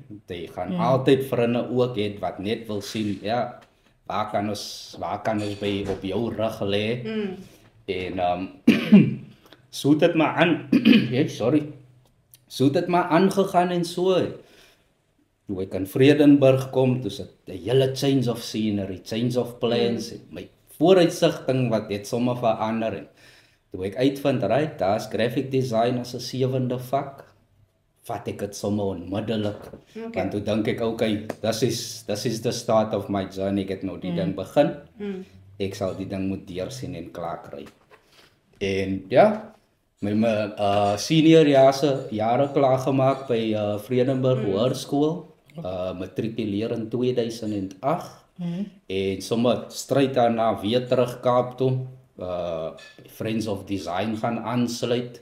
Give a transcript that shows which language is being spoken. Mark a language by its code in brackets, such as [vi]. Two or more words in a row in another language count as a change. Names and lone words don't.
[af] Jy gaan altyd vriende ook hê wat net wil sien, ja, waar kan ons by op jou rug lê? En so het dit maar aan, so het dit maar aangegaan en so. Toe ek in Vredenburg kom, toe sit 'n hele [en] change of scenery, change of plans, [af] my vooruitsigting wat het sommer verander en toe ek uitvind, right, daar's [en] graphic design [af] as 'n 7de vak, vat ek dit sommer onmiddellik. Want toe dink ek, [en] okay, this is the start of my journey, [af] ek het nou die ding begin, ek sal die ding moet deursien en klaar kry. En ja, my senior jare klaar gemaak by Vredenburg Hoërskool, matrikuleer in 2008, en sommer stryd daarna weer terug Kaap toe, Friends of Design gaan aansluit.